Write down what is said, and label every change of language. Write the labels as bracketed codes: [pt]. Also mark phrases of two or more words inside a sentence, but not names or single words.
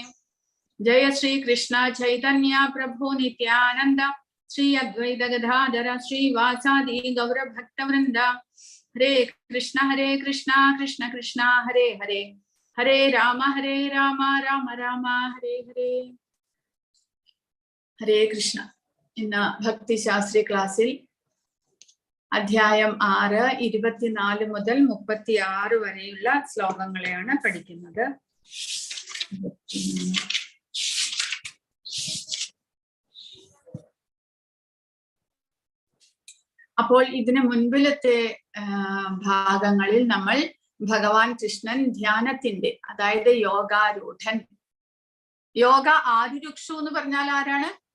[sa] जय श्री कृष्ण चैतन्य प्रभु नित्यानन्द श्री अद्वैत गदाधर श्री वासादि गौर भक्त वृन्द. हरे कृष्ण कृष्ण कृष्ण हरे हरे हरे राम राम राम हरे हरे. हरे कृष्ण. [ml] In Bhakthisastri Classil അധ്യായം 6 24 മുതൽ 36 വരെയുള്ള ശ്ലോകങ്ങളെയാണ് പഠിക്കുന്നത്. അപ്പോൾ ഇതിനു മുൻപിലത്തെ ഭാഗങ്ങളിൽ നമ്മൾ ഭഗവാൻ കൃഷ്ണൻ ധ്യാനത്തിന്റെ, അതായത് യോഗാരൂഢൻ, യോഗ ആരുരുക്ഷു എന്ന് പറഞ്ഞാൽ ആരാണ്?